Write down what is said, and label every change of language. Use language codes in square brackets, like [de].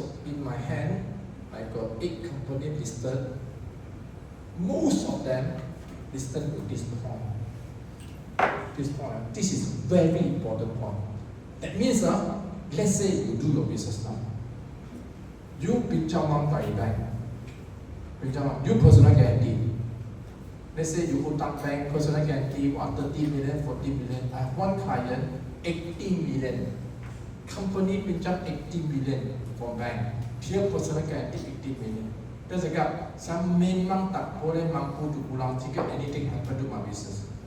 [en] In my hand, I got 8 companies listed. Most of them listed with this point. This is very important point. That means, let's say you do your business now. [ms] You pinjam wang dari bank. [en] You personal guarantee. Let's say you hutang bank, personal guarantee, 30 million, 40 million. I have one client, 80 million. Company pinjam 80 million from bank. Dia personal guarantee 80 million. [ms] Dia cakap, saya memang tak boleh mampu untuk pulang jika [en] anything happen to my business.